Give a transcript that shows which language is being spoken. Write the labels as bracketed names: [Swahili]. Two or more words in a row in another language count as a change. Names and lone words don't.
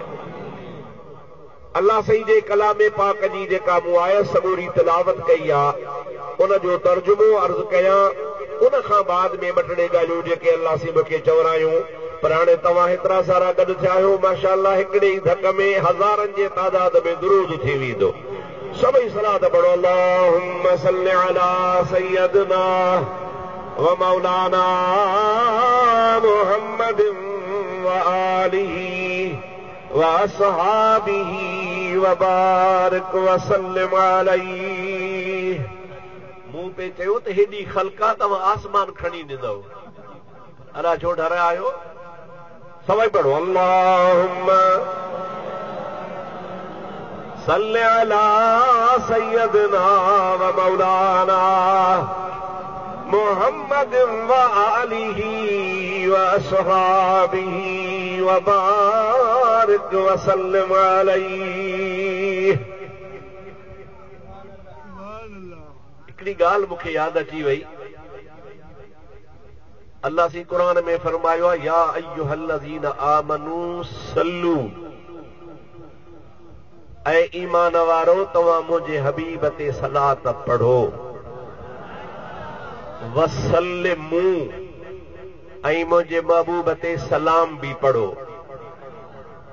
[Sindhi] अल्लाह सही जे कलामे पाक जी जेका मूं आयत सॻोरी तिलावत कई आहे उन जो तर्जुमो अर्ज़ कयां, उन खां बाद में ॿ टे ॻाल्हियूं जेके अल्लाह से मूंखे चवरायूं। पर हाणे तव्हां हेतिरा सारा गॾु थिया आहियो, माशाअल्लाह हिकिड़े ई धक में हज़ारनि जे तादाद में दुरूद थी वेंदो। सभई सलात पढ़ो, [Arabic] اللهم صل على سيدنا ومولانا محمد وآله وأصحابه وبارك وسلم عليه. [Sindhi] मूं पे चयो त हेॾी ख़ल्क़ा तव्हां आसमान खणी ॾींदव, अला छो डरिया आहियो? सभई पढ़ो, [Arabic] اللهم صل على سيدنا ومولانا محمد وآله وأصحابه وبارك وسلم عليه. [Sindhi] हिकिड़ी ॻाल्हि मूंखे यादि अची वई, अल्लाह सी कुरान में फरमायो आहे, [Arabic] يا أيها الذين آمنوا صلوا, [Sindhi] ऐ ईमान वारो तव्हां मुंहिंजे हबीब ते सलात पढ़ो, वसल्लिमू, ऐं मुंहिंजे महबूब ते सलाम बि पढ़ो।